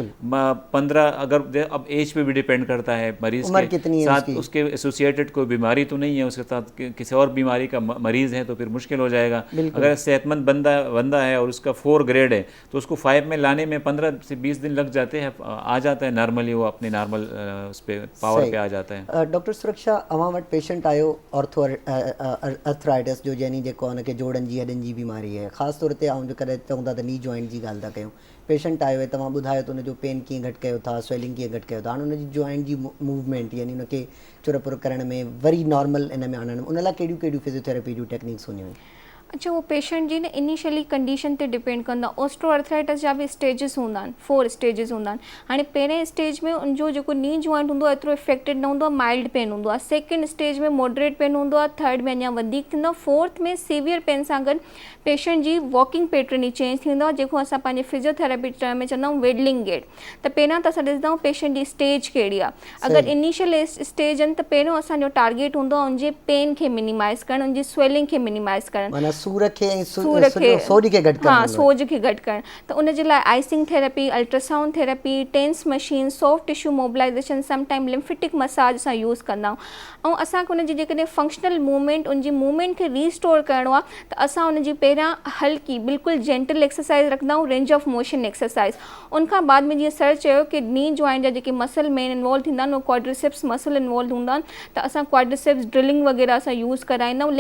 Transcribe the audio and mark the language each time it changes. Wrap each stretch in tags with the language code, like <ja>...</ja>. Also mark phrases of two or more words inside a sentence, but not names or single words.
<ur>15 اگر اب ایج پہ بھی ڈیپینڈ کرتا ہے مریض کے ساتھ، اس کے ایسوسیٹڈ کوئی بیماری تو نہیں ہے، اس کے ساتھ کسی اور بیماری کا مریض ہے تو پھر مشکل ہو جائے گا. اگر صحت مند بندہ ہے اور اس کا 4 گریڈ ہے تو اس کو 5 میں لانے میں 15 سے 20 دن لگ جاتے ہیں، آ جاتا ہے نارملی، وہ اپنی نارمل اس پہ پاور پہ آ جاتا ہے.</ur> <sd>ڈاکٹر سرکشا اواں وٹ پیشنٹ آयो آرتھرائٹس جو یعنی जेको हुन खे जोड़नि जी हॾनि जी बीमारी है, ख़ासि तौर ते आउं जो कॾहिं चऊं था त</sd> <en>knee joint</en> <sd>जी ॻाल्हि था कयूं. पेशेंट आयो आहे, तव्हां ॿुधायो त हुनजो पेन कीअं घटि कयो था, स्वेलिंग कीअं घटि कयो था. हाणे हुनजी जॉइंट जी मूवमेंट यानी हुनखे चुरपुर करण में वरी नॉर्मल इन में आणण में उन लाइ कहिड़ियूं कहिड़ियूं फिजियोथेरेपी जूं टेक्निक्स हूंदियूं आहिनि? अच्छा, वो पेशेंट जी न</sd> <en>initially condition</en> <sd>ते डिपेंड कंदा. ऑस्ट्रोआर्थराइटिस जा भी स्टेजिस हूंदा आहिनि, 4 स्टेजिस हूंदा आहिनि. हाणे पहिरें स्टेज में उनजो जेको</sd> <en>knee joint</en> <sd>हूंदो आहे एतिरो इफेक्टेड न हूंदो आहे,</sd> <en>mild pain</en> <sd>हूंदो आहे. सेकेंड स्टेज में</sd> <en>moderate pain</en> <sd>हूंदो आहे, थर्ड में अञा वधीक थींदो आहे, फोर्थ में</sd> <en>severe pain</en> <sd>सां गॾु पेशेंट जी</sd> <en>walking pattern</en> <sd>ई चेंज थींदो आहे, जेको असां पंहिंजे</sd> <en>physiotherapy term</en> <sd>में चवंदा आहियूं</sd> <en>waddling gait.</en> <sd>त पहिरियां त असां ॾिसंदा आहियूं पेशेंट जी स्टेज कहिड़ी आहे. अगरि</sd> <en>initial stage</en> <sd>आहिनि त पहिरियों असांजो टारगेट हूंदो आहे उनजे पेन खे मिनिमाइज़ करणु, उनजी स्वेलिंग खे मिनिमाइज़ करणु, सोज खे घटि करणु. त उनजे लाइ</sd> <en>icing therapy, ultrasound therapy, TENS machine, soft tissue mobilization, sometime lymphatic massage</en> <sd>असां यूज़ कंदा आहियूं. ऐं असांखे उनजी जेकॾहिं</sd> <en>functional movement,</en> <sd>उनजी मूवमेंट खे रीस्टोर करिणो आहे त असां उनजी पहिरियां हल्की बिल्कुलु</sd> <en>gentle exercise</en> <sd>रखंदा आहियूं,</sd> <en>range of motion exercise.</en> <sd>उनखां बाद में जीअं सर चयो कि</sd> <en>knee joint</en> <sd>जा जेके</sd> <en>muscle main involve</en> <sd>थींदा आहिनि, उहो</sd> <en>quadriceps muscle involve</en> <sd>हूंदा आहिनि, त असां</sd> <en>quadriceps drilling</en> <sd>वग़ैरह असां यूज़ कराईंदा आहियूं.</sd>